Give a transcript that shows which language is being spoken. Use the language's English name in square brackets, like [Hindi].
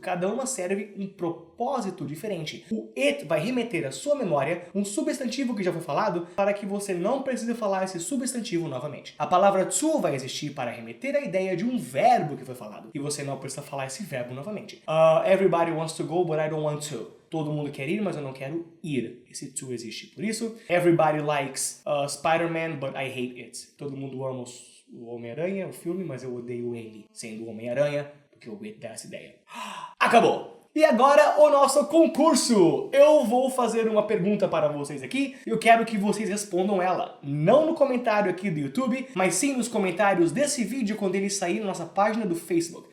[Portuguese] Cada uma serve um propósito diferente. O it vai remeter à sua memória um substantivo que já foi falado para que você não precise falar esse substantivo novamente. A palavra to vai existir para remeter à ideia de um verbo que foi falado e você não precisa falar esse verbo novamente. [English] Everybody wants to go, but I don't want to. [Portuguese] Todo mundo quer ir, mas eu não quero ir. Esse to existe por isso. [English] Everybody likes Spider-Man, but I hate it. [Portuguese] Todo mundo ama o Homem-Aranha, o filme, mas eu odeio ele, sendo o Homem-Aranha, porque o it dá essa ideia. Acabou! E agora o nosso concurso! Eu vou fazer uma pergunta para vocês aqui e eu quero que vocês respondam ela. Não no comentário aqui do YouTube, mas sim nos comentários desse vídeo quando ele sair na nossa página do Facebook.